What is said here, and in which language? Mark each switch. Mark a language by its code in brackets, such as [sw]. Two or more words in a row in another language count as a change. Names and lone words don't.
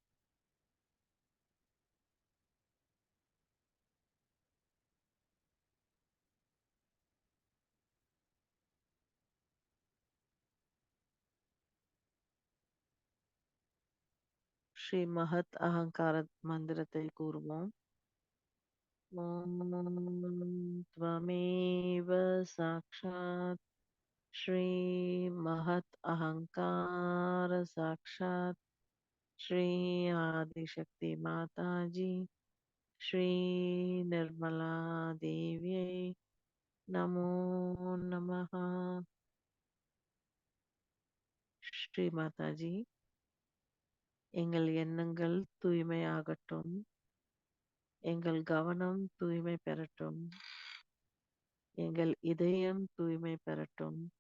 [ta] ஸ்ரீ மகத் அகங்கார மந்திரத்தை கூறுவோம். [sa] ஓம் त्वमेव साक्षात् श्री महत् अहंकार साक्षात् श्री आदिशक्ति माताजी श्री निर्मला देव्यै नमो नमः। [ta] ஸ்ரீ மாதாஜி, எங்கள் எண்ணங்கள் தூய்மையாகட்டும், எங்கள் கவனம் தூய்மை பெறட்டும், எங்கள் இதயம் தூய்மை பெறட்டும்.